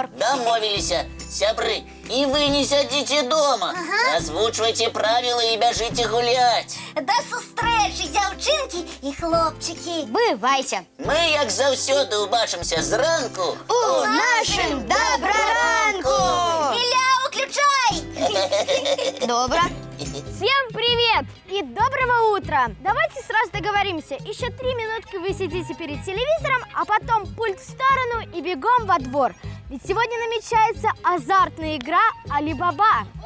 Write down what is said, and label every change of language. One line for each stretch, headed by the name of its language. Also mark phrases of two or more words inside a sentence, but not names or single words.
Belarusian: Дамовіліся, сябры, і вы не сядзіце дома. Азвучвайце правілы і бяжыце гуляць. Да сустрэчы, дзяўчынкі і хлопчыкі. Бывайце. Мы, як заўсёды, убачымся зранку У нашым добраранку! Ілля, уключай!
Russian: Добро. Всем привет и доброго утра! Давайте сразу договоримся. Еще 3 минутки вы сидите перед телевизором, а потом пульт в сторону и бегом во двор. Ведь сегодня намечается азартная игра Али-Баба.